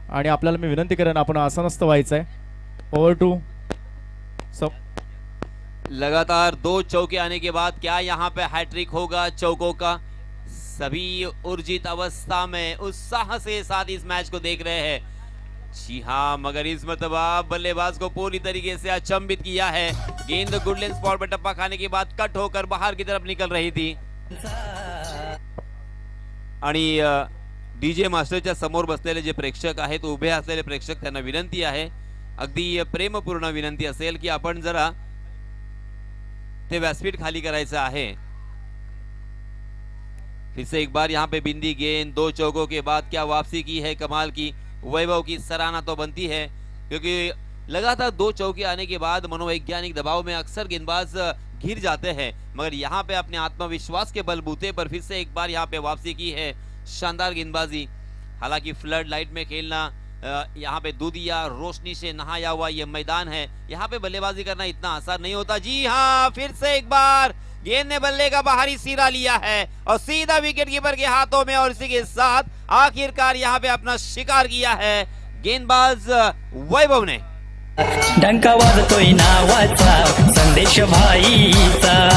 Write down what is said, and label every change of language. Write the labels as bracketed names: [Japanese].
[Marathi] आणि आपल्याला मी विनंती करेन आपण आसनस्थ व्हायचं आहे। [English] Over to सब। [Hindi] लगातार 2 चौके आने के बाद क्या यहाँ पे हैट्रिक होगा चौकों का? सभी ऊर्जित अवस्था में उत्साह से साथ इस मैच को देख रहे हैं। जी हाँ, मगर इस मरतबा बल्लेबाज को पूरी तरीके से अचंभित किया है। गेंद गुडलैंड स्पॉट पर टप्पा खाने के बाद कट होकर बाहर की तरफ निकल रही थी। [Marathi] आणि डीजे मास्टरच्या समोर बसलेले जे प्रेक्षक आहेत, उभे असलेले प्रेक्षक, त्यांना विनंती आहे, अगदी प्रेमपूर्ण विनंती असेल की आपण जरा ते व्यासपीठ खाली करायचं आहे। [Hindi] फिर से एक बार यहाँ पे बिंदी गेंद, 2 चौकों के बाद क्या वापसी की है कमाल की। वैभव की सराहना तो बनती है, क्योंकि लगातार 2 चौके आने के बाद मनोवैज्ञानिक दबाव में अक्सर गेंदबाज घिर जाते हैं, मगर यहाँ पे अपने आत्मविश्वास के बलबूते पर फिर से एक बार यहाँ पे वापसी की है। शानदार गेंदबाजी। हालांकि फ्लड लाइट में खेलना, यहाँ पे दूधिया रोशनी से नहाया हुआ ये मैदान है, यहाँ पे बल्लेबाजी करना इतना आसान नहीं होता। जी हाँ, फिर से एक बार गेंद ने बल्ले का बाहरी सिरा लिया है और सीधा विकेट कीपर के हाथों में, और इसी के साथ आखिरकार यहाँ पे अपना शिकार किया है गेंदबाज वैभव ने। [Marathi] डंका वाजतोय नावाचा संदेश भाईचा।